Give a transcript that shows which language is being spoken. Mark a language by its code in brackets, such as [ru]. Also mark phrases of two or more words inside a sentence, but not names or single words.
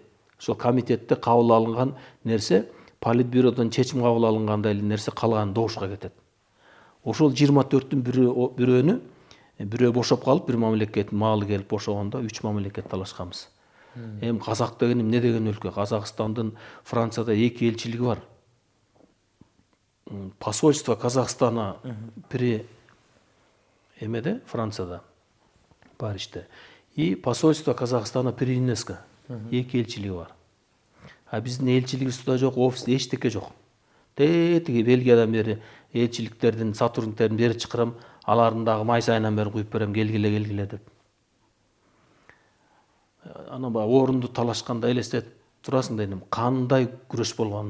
[ky] Ошол комитетте кабыл алынган нерсе, Политбюродон чечим кабыл алынгандай эле нерсе калган добушка кетет. Ошол 24-түн бирөө бошоп калып, бир мамлекеттин маалы келип бошогондо 3 мамлекет талашканбыз. Эми Казак деген эмне деген өлкө? Казакстандын Францияда 2 элчилиги бар. [ru] Посольство Казахстана при [ky] эмеде, Францияда, Парижде. [ru] И посольство Казахстана при ЮНЕСКО 2 [ky] элчилиги бар. Биздин элчилигибизде жок, офисте эчтеке жок. Тетиги Бельгиядан бери элчиликтердин сотрудниктерин бери чакырам, алардын дагы май сайынан бери куюп берем, келгиле деп. Анан орунду талашканда элестетип турасың да, кандай күрөш болгонун.